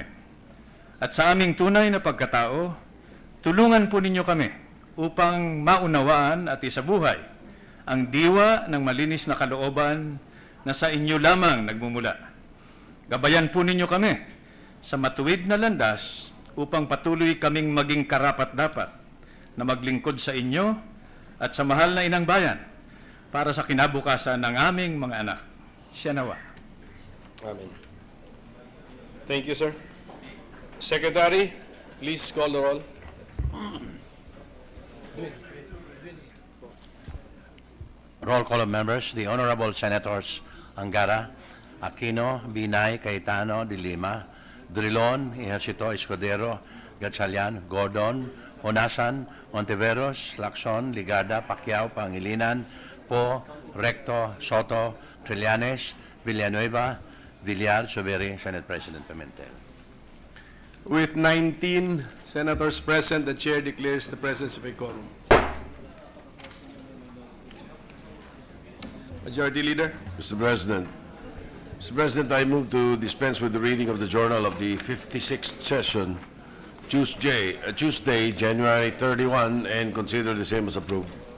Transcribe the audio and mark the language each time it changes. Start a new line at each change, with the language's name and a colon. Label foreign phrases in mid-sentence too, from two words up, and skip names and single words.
Filipino: At sa aming tunay na pagkatao, tulungan po ninyo kami upang maunawaan at isabuhay ang diwa ng malinis na kalooban na sa inyo lamang nagmumula. Gabayan po ninyo kami sa matuwid na landas upang patuloy kaming maging karapat-dapat na maglingkod sa inyo at sa mahal na inang bayan para sa kinabukasan ng aming mga anak. Siya nawa.
English: Amen. Thank you, sir. Secretary, please call the roll. Roll call of members. The Honorable Senators Angara, Aquino, Binay, Cayetano, De Lima, Drilon, Ejercito, Escudero, Gatchalian, Gordon, Honasan, Ontiveros, Lacson, Ligada, Pacquiao, Pangilinan, Po, Recto, Soto, Trillanes, Villanueva, Villar, Soberi, Senate President Pimentel. With 19 senators present, the chair declares the presence of a quorum. Majority Leader. Mr. President, I move to dispense with the reading of the journal of the 56th session, Tuesday, January 31, and consider the same as approved.